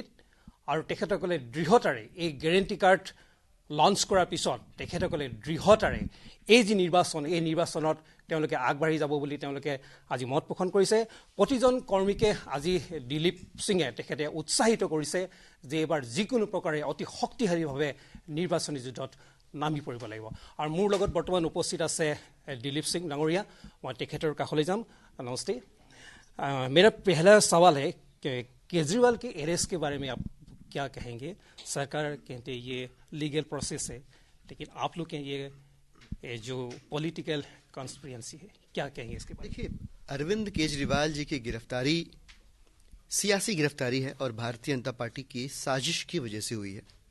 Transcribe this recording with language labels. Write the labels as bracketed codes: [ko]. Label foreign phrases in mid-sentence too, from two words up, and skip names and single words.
[as] আৰু তেখেতসকলে দৃঢ়তাৰে এই গেৰেণ্টি কাৰ্ড লঞ্চ কৰাৰ পিছত তেখেতসকলে দৃঢ়তাৰে এই যি নিৰ্বাচন, এই নিৰ্বাচনত তেওঁলোকে আগবাঢ়ি যাব বুলি তেওঁলোকে আজি মত পোষণ কৰিছে। প্ৰতিজন কৰ্মীকে আজি দিলীপ সিঙে তেখেতে উৎসাহিত কৰিছে যে এইবাৰ যিকোনো প্ৰকাৰে অতি শক্তিশালীভাৱে নিৰ্বাচনী যুদ্ধত নামি পৰিব লাগিব। আৰু মোৰ লগত বৰ্তমান উপস্থিত আছে দিলীপ সিং ডাঙৰীয়া, মই তেখেতৰ কাষলৈ যাম। [hi] নমস্ते। मेरा पहला सवाल है कि केजरीवाल के अरेस्ट के बारे में आप क्या कहेंगे? सरकार कहते हैं ये [en] legal process [hi] है, लेकिन आप लोग कहें ये जो [en] political conspiracy [hi] है, क्या कहेंगे इसके बारे में? देखिए, अरविंद केजरीवाल जी की गिरफ्तारी सियासी गिरफ्तारी है और भारतीय जनता पार्टी की साजिश की वजह से हुई है।